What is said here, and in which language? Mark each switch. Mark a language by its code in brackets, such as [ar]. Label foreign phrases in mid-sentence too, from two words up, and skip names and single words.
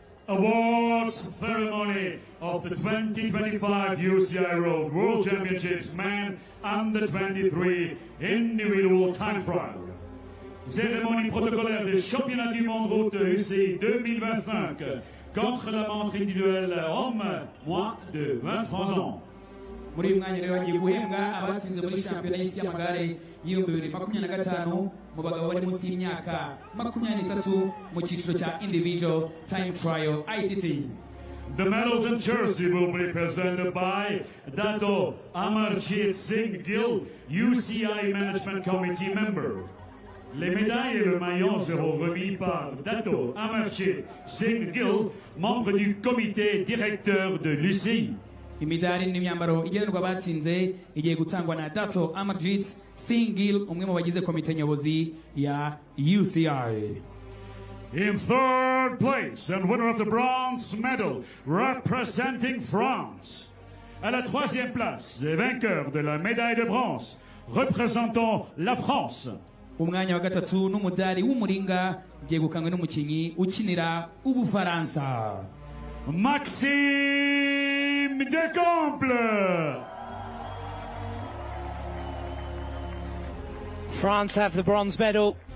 [en] awards ceremony of the 2025 UCL World Championships Men Under-23 Individual Time Trial. [fr] Cérémonie protocolaire des championnats du monde route UCI 2025 contre la montre individuelle homme moins de 23 ans. [rw] muri uyu mwanya rero bagiye guhembwa abatsinze muri shampiyona y'isi y'amagare y'ibihumbi 2025 mu bagabo bari munsi y'imyaka 23 mu cyiciro cya [en] individual time trial ITT. The medals and jersey will be presented by Dato Amarjit Singh Gill, UCI Management Committee member. [fr] Les médailles et le maillot seront remis par Dato Amarjit Singh Gill, membre du comité directeur de l'UCI. [rw] Imidari n'imyambaro igenerwa abatsinze igiye gutangwa na Dato Amarjit Singh Gill, umwe mu bagize komite nyobozi ya UCI. [en] In third place and winner of the bronze medal representing France. [fr] À la troisième place, et vainqueur de la médaille de bronze représentant la France. [rw] Umwanya wa gatatu n'umudari w'umuringa byegukanywe n'umukinyi ukinira Ubufaransa. Maxime Decomble. [en] France have the bronze medal.